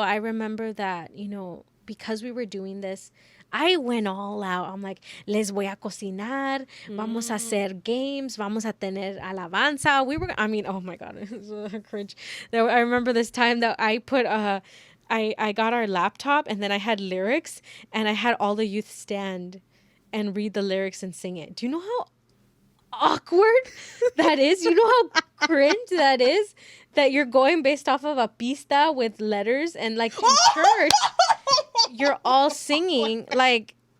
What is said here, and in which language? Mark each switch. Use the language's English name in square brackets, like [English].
[English] I remember that, because we were doing this, I went all out. I'm like, [Spanish] les voy a cocinar, vamos a hacer games, vamos a tener alabanza. [English] Oh my God, it was so cringe. I remember this time that I put, I got our laptop and then I had lyrics and I had all the youth stand and read the lyrics and sing it. Do you know how awkward that is? You know how cringe that is? That you're going based off of a pista with letters and like in church, you're all singing like.